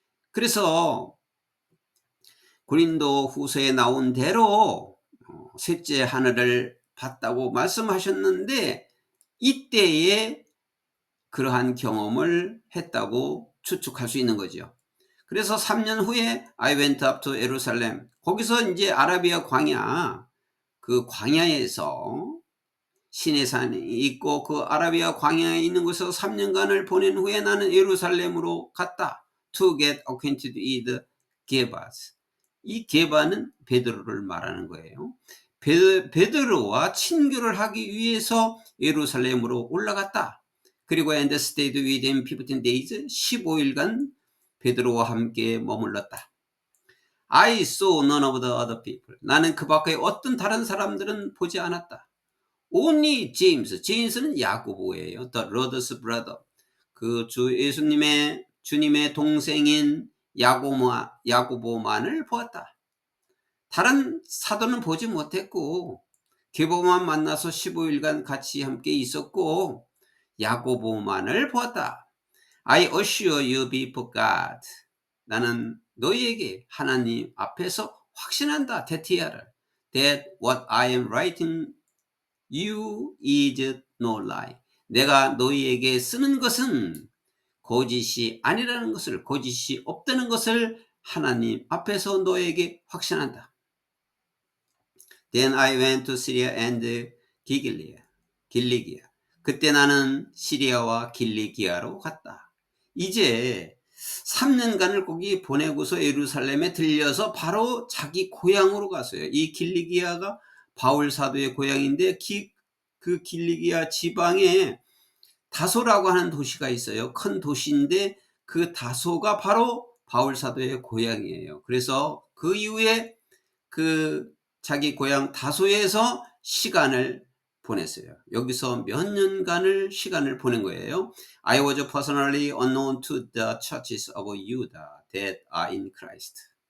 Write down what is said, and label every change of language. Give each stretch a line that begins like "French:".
Korean: 그래서 고린도 후서에 나온 대로 셋째 하늘을 봤다고 말씀하셨는데 이때에 그러한 경험을 했다고 추측할 수 있는 거죠. 그래서 3년 후에
English: I went up to Jerusalem.
Korean: 거기서 이제 아라비아 광야, 그 광야에서 시내산이 있고 그 아라비아 광야에 있는 곳에서 3년간을 보낸 후에 나는 예루살렘으로 갔다.
English: To get acquainted with 게바스.
Korean: 이 게바는 베드로를 말하는 거예요. 베드로와 친교를 하기 위해서 예루살렘으로 올라갔다. 그리고
English: and stayed with him 15 days,
Korean: 15일간 베드로와 함께 머물렀다.
English: I saw none of the other people.
Korean: 나는 그 밖에 어떤 다른 사람들은 보지 않았다.
English: Only James.
Korean: 제임스는 야고보예요.
English: The Lord's brother.
Korean: 그 주 예수님의 주님의 동생인 야고보만을 보았다. 다른 사도는 보지 못했고 게바만 만나서 15일간 같이 함께 있었고 야고보만을 보았다.
English: I assure you before God.
Korean: 나는 너희에게 하나님 앞에서 확신한다. 대티아를.
English: That what I am writing you is no lie.
Korean: 내가 너희에게 쓰는 것은 거짓이 아니라는 것을, 거짓이 없다는 것을 하나님 앞에서 너에게 확신한다.
English: Then I went to Syria and 길리기아.
Korean: 그때 나는 시리아와 길리기아로 갔다. 이제 3년간을 거기 보내고서 예루살렘에 들려서 바로 자기 고향으로 갔어요. 이 길리기아가 바울 사도의 고향인데 그 길리기아 지방에 다소라고 하는 도시가 있어요. 큰 도시인데 그 다소가 바로 바울 사도의 고향이에요. 그래서 그 이후에 그 자기 고향 다소에서 시간을 보냈어요. 여기서 몇 년간을 시간을 보낸 거예요.
English: I was personally unknown to the churches of Judah that are in Christ.